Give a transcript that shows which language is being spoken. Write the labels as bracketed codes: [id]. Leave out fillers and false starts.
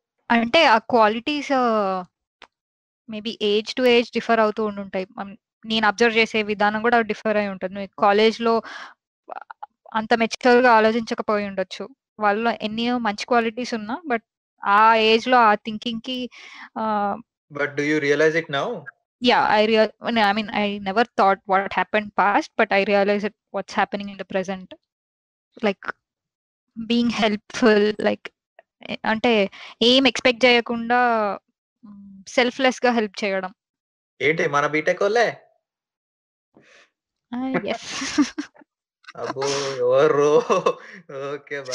[te] అంటే ఆ qualities maybe age to age differ అవుతూ ఉండుంటాయి. నేను అబ్జర్వ్ చేసే విధానం కూడా డిఫర్ అయి ఉంటుంది. నువ్వు కాలేజ్లో అంత మెచ్యూర్ గా ఆలోచించకపోయి ఉండొచ్చు, వాళ్ళలో ఎన్నో మంచి క్వాలిటీస్ ఉన్నా, బట్ ఆ ఏజ్ లో ఆ థింకింగ్ కి [en] But do you realise it now? Yeah, I never thought what happened past, but I realize it what's happening in the present. Like being helpful, like అంటే ఏం expect చేయకుండా selfless గా help చేయడం. [te] ఏంటి మన బీటెక్ వాళ్ళే? [en] Yes. [te] అబ్బో ఎవరు? ఓకే